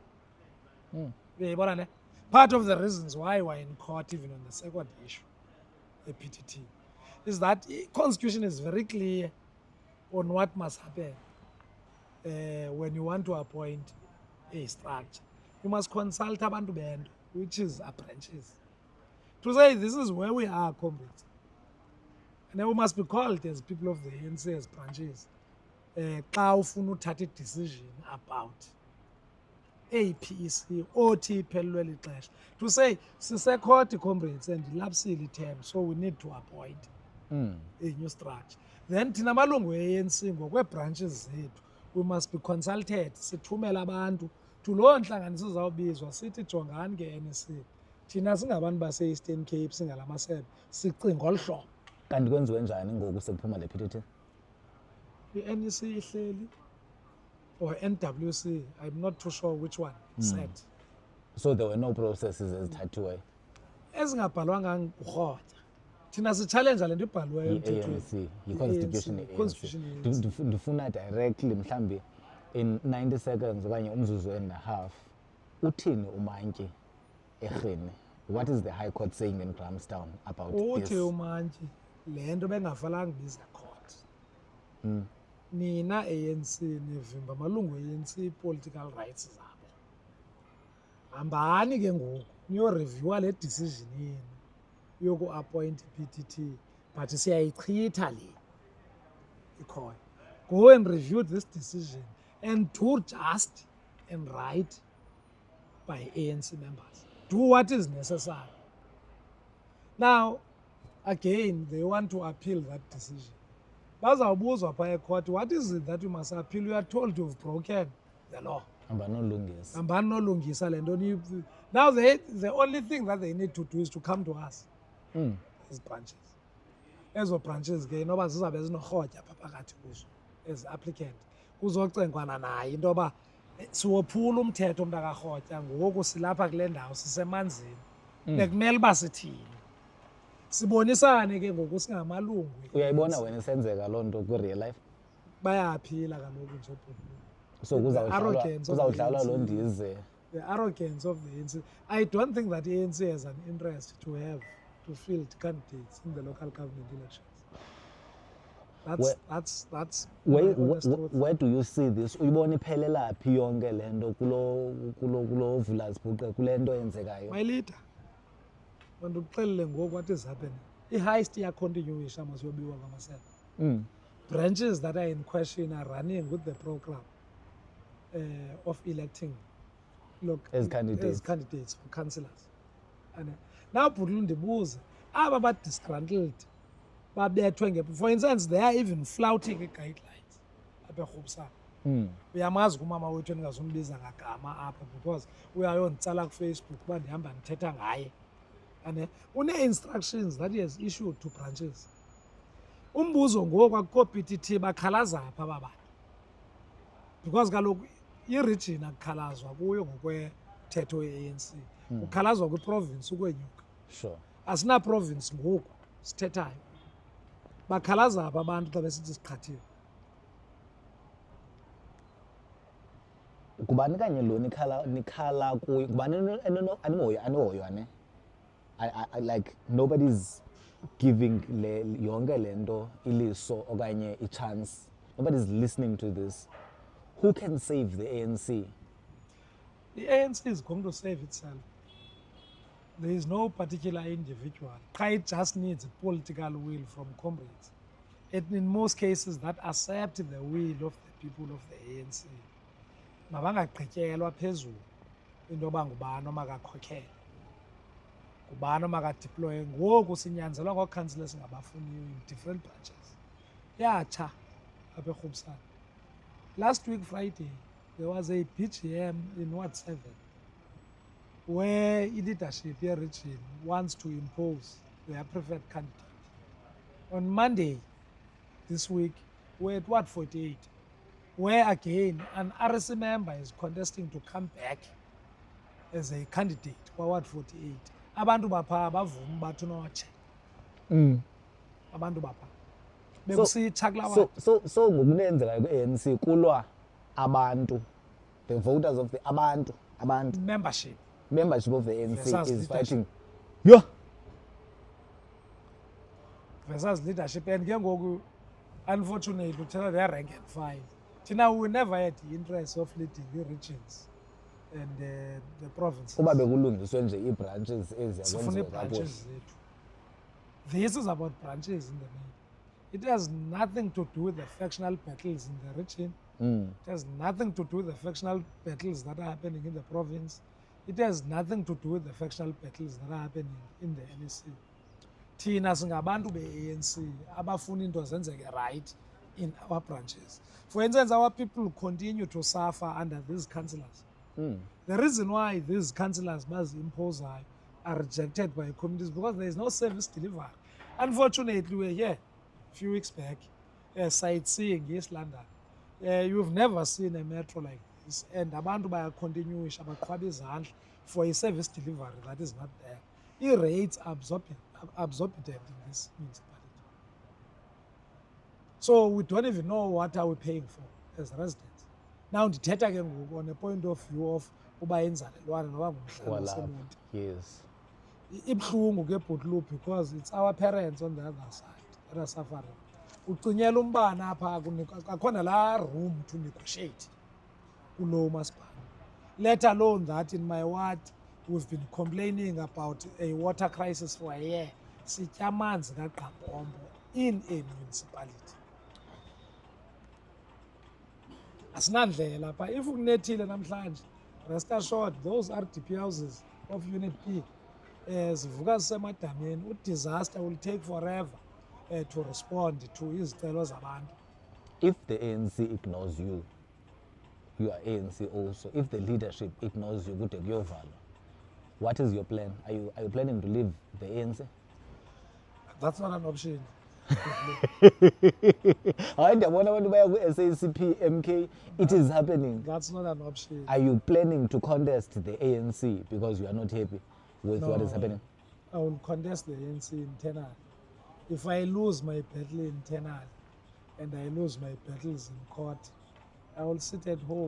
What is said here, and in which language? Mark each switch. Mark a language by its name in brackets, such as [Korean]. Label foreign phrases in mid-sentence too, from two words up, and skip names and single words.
[English] Part of the reasons why we're in court, even on the second issue, the PTT, is that the Constitution is very clear on what must happen when you want to appoint a structure. You must consult [Xhosa] abantu bento, [English] which is our branches, to say this is where we are, comrades. And then we must be called as people of the ANC as branches. [Xhosa] Xa ufuna uthatha [English] decision about [Xhosa] APEC othi iphelelwe lixesha, [English] to say sisekhoti comrades and ilapsile term, so we need to appoint a new structure. [Xhosa] Then thina malungu ANC ngokwe-branches zethu, [English] we must be consulted, [Xhosa] sithumela abantu to loo ntlanganiso zawubizwa sithi jongani nge-NEC. Thina singabantu base-Eastern Cape singalamasebe sicinga olu hlobo. Kanti kwenziwe njani ngoku sekuphuma le PTT? I-NEC ihleli [English] or NWC, I'm not too sure which one said. So there were no processes ezithathiweyo. [Xhosa] Ezingabhalwanga ngurhotya. Thina si-challenge le nto ibhaliweyo i-ANC, yi-constitution ye-ANC. [English] Ndifuna directly mhlambi in 90 seconds [Xhosa] okanye umzuzu [English] and a half, [Xhosa] uthini uMantyi eRhini? [English] What is the High Court saying in Grahamstown about this? [Xhosa] Uthi uMantyi le nto bengafanelanga ibiza court. Nina ANC nivimba amalungu ANC [English] political rights [Xhosa] zabo. Hambani ke ngoku niyoreviewa le decision yenu yoku-appoint i-PTT, but siyayichitha le ikhona. [English] Go and review this decision and do just and right by ANC members. Do what is necessary. Now, again, they want to appeal that decision. [Xhosa] Bazawubuzwa phaa ecourt, [English] what is it that you must appeal? You are told you've broken the law. [Xhosa] Hambani nolungisa le nto. [English] Now, the only thing that they need to do is to come to us as branches. [Xhosa] Ezo branches ke noba zizawube zinorhotya phaa phakathi kuzo as applicant, kuzocengwana naye into yoba siwophula umthetho mntakarhotya ngoku silapha kule ndawo sisemanzini bekumele uba sithini sibonisane ke ngoku singamalungu. Uyayibona wena isenzeka loo nto kwi- [English] real life? [Xhosa] Bayaphila kaloku nje obhuti. So kuzawudlalwa loo ndize. [English] The arrogance of the ANC. I don't think that the ANC has an interest to field candidates in the local government elections. That's where do you see this? [Xhosa] Uyibona iphelela phi yonke le nto kulo Vulasbuqe kule nto yenzekayo? [English] My leader, [Xhosa] mandikuxelele ngoku [English] what is happening. [Xhosa] I-heist iyacontinue ishama siyobiwa kwamasebe. [English] Branches that are in question are running with the program of electing as candidates for councillors. And now [Xhosa] bhuti ndibuze aba ba-disgruntled babethwe [English] for instance they are even flouting [Xhosa] i-guidelines apha eRhubisana. [English] Uyamazi kumama wethu endingazumbiza ngagama apha because uyayonditsala kufacebook uba ndihamba ndithetha ngaye and une-instructions that he has issued to branches. [Xhosa] Umbuzo ngoku akukho PTT bakhalaza apha aba bantu because kaloku i-region akukhalazwa kuyo ngokwethetho ye-ANC, kukhalazwa kwiprovince ukwenyuka. [English] Sure. [Xhosa] Asina-province ngoku sithethayo, bakhalaza apha abantu xa besithi siqhathiwe. Kubani kanye lo nikhala kuyo? Kubani anihoywa ne? [English] I like nobody's giving [Xhosa] yonke le nto iliso okanye i-chance. [English] Nobody's listening to this. Who can save the ANC? The ANC is going to save itself. There is no particular individual. It just needs a political will from comrades. And in most cases that accept the will of the people of the ANC. [Xhosa] Mabangagqityelwa phezulu into yoba ngubani omakakhokhele, ngubani omakadeploye. Ngoku sinyanzelwa ngookansila singabafuniyo [English] in different branches. [Xhosa] Yatsha apha eRhubisana. [English] Last week Friday there was a BGM in Ward 7 where leadership region wants to impose their preferred candidate. On Monday this week we're at Ward 48 where again an RC member is contesting to come back as a candidate for Ward 48. [Xhosa] Abantu bapha bavuma bathi notshe. Abantu bapha so ngokunenzeka kwe-ANC kulwa abantu, [English] the voters of the abantu membership of the ANC is fighting versus leadership. And [Xhosa] ke ngoku [English] unfortunately uthetha their rank and file. Thina we never had the interest of leading the regions and the provinces. [Xhosa] Kuba bekulungiswe nje ii-branches sifuna branches zethu. [English] This is about branches in the main. It has nothing to do with the factional battles in the region. It has nothing to do with the factional battles that are happening in the province. It has nothing to do with the factional battles that are happening in the NEC. [Xhosa] Thina singabantu be-ANC abafuna into zenzeke [English] right in our branches. For instance, our people continue to suffer under these councillors. The reason why these councillors impose are rejected by communities because there is no service delivery. Unfortunately, we're here a few weeks back sightseeing East London. You've never seen a metro like this, and abantu continue [Xhosa] abaqhwaba izandla [English] for a service delivery that is not there. I-rates are absorbent in this municipality. So we don't even know what are we paying for as residents. [Xhosa] Now ndithetha ke ngoku [English] on a point of view of [Xhosa] uba inzalelwane noba ngumhlali waseMonti. [English] Yes. [Xhosa] Ibhlungu ke bhutlu [English] because it's our parents on the other side that are suffering. [Xhosa] Ucinyela umbane apha akhona la [English] room to negotiate [Xhosa] kulo masipala. [English] Let alone that in my ward we've been complaining about a water crisis for a year. [Xhosa] Sitya amanzi kaGqampompo [English] in a municipality. [Xhosa] Asinandlela pha. If kunethile namhlanje, [English] rest assured those RDP houses of Unit P [Xhosa] zivuka zisemadameni. [English] Disaster will take forever to respond to [Xhosa] izicelo zabantu. [English] If the ANC ignores you, you are ANC also. If the leadership ignores you, [Xhosa] kude kuyovalwa. [English] What is your plan? Are you planning to leave the ANC? That's not an option. [Xhosa] Hayi ndiyabona abantu baya ku-SACP, MK. [English] It is happening. That's not an option. Are you planning to contest the ANC because you are not happy with what is happening? I will contest the ANC internally. If I lose my battle internally and I lose my battles in court, I will sit at home.